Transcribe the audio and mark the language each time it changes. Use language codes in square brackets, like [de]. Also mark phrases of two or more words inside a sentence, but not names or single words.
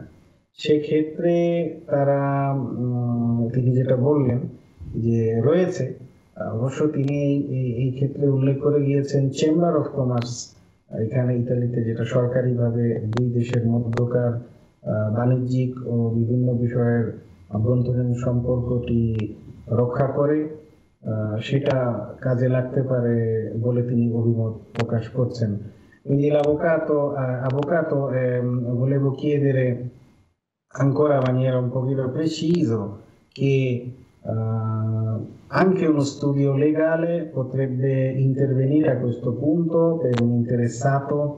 [bn] সেক্ষেত্রে তারা তিনি যেটা বললেন যে রয়েছে, অবশ্য তিনি এই ক্ষেত্রে উল্লেখ করে গিয়েছেন [en] chamber of commerce, [bn] এখানে ইতালিতে, যেটা সরকারিভাবে দুই দেশের মধ্যকার বাণিজ্যিক ও বিভিন্ন বিষয়ের আভ্যন্তরীণ সম্পর্কটি রক্ষা করে, সেটা কাজে লাগতে পারে বলে তিনি অভিমত প্রকাশ করছেন। [it] Quindi l'avvocato volevo chiedere ancora in maniera un pochino preciso che anche uno studio legale potrebbe intervenire a questo punto per un interessato?